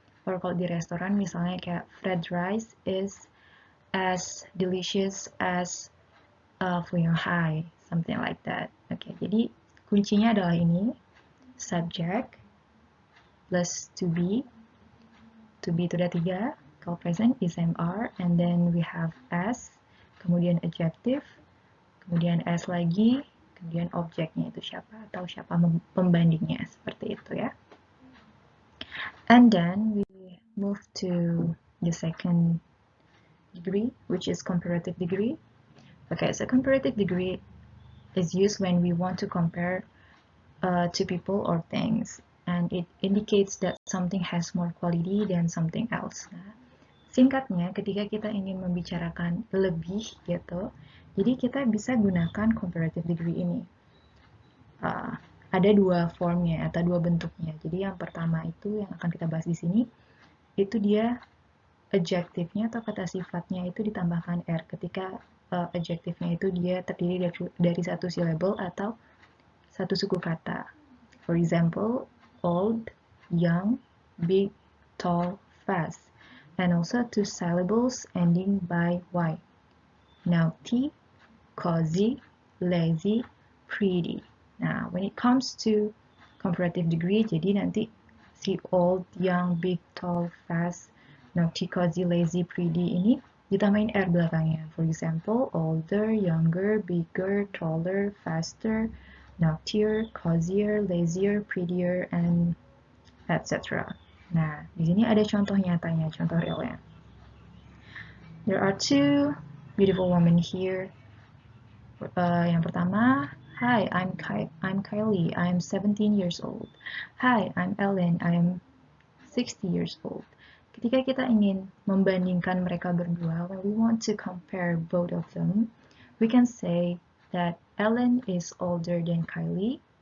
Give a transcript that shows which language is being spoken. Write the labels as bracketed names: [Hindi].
[English] Or [Indonesian] kalau di restoran misalnya kayak [English] fried rice is as delicious as Fuyong Hai, something like that. [Indonesian] Oke, jadi kuncinya adalah ini, subject plus to be itu ada 3, [English] Particle present is MR, and then we have S, [Indonesian] kemudian adjective, kemudian S lagi, kemudian objeknya itu siapa atau siapa pembandingnya, seperti itu ya. [English] And then we move to the second degree, which is comparative degree. Okay, so comparative degree is used when we want to compare to people or things, and it indicates that something has more quality than something else. [Indonesian] Nah, singkatnya, ketika kita ingin membicarakan lebih gitu, jadi kita bisa gunakan comparative degree ini. Ada dua formnya atau dua bentuknya. Jadi yang pertama itu yang akan kita bahas di sini, itu dia adjektifnya atau kata sifatnya itu ditambahkan R ketika adjektifnya itu dia terdiri dari satu syllable atau satu suku kata. [English] For example, old, young, big, tall, fast, and also two syllables ending by Y. Naughty, cozy, lazy, pretty. Nah, when it comes to comparative degree, [Indonesian] jadi nanti si [English] old, young, big, tall, fast, naughty, cozy, lazy, pretty [Indonesian] ini ditambahin R belakangnya. [English] For example, older, younger, bigger, taller, faster, naughtier, cozier, lazier, prettier, and etc. [Indonesian] Nah, di sini ada contoh nyatanya, contoh realnya. [English] There are two beautiful women here. [Indonesian] Yang pertama, [English] hi, I'm Kylie, I'm 17 years old. Hi, I'm Ellen, I'm 60 years old. [Indonesian] Ketika kita ingin membandingkan mereka berdua, [English] when we want to compare both of them, we can say that Ellen is older than Kylie.